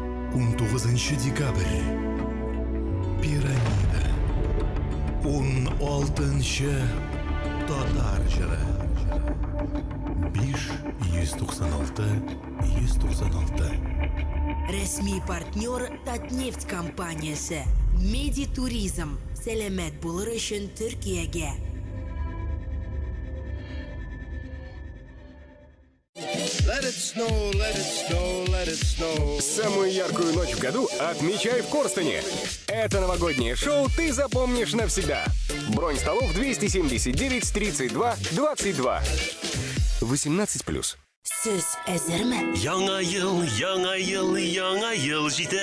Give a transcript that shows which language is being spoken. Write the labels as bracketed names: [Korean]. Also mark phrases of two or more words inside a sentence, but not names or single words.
[Tatar] 19 декабрь. Пирамида. 16 Татар жыры. 5-196-196. Ресми партнер Татнефть компаниясы. Медитуризм. Сәлемет булыр өчен Түркиягә. [English] Let it snow, let it snow, let it snow. [Russian] Самую яркую ночь в году отмечай в Корстене. Это новогоднее шоу ты запомнишь навсегда. Бронь столов 279 32 22. 18+. [Tatar] Сөз әзерме? Яңа ел җитә.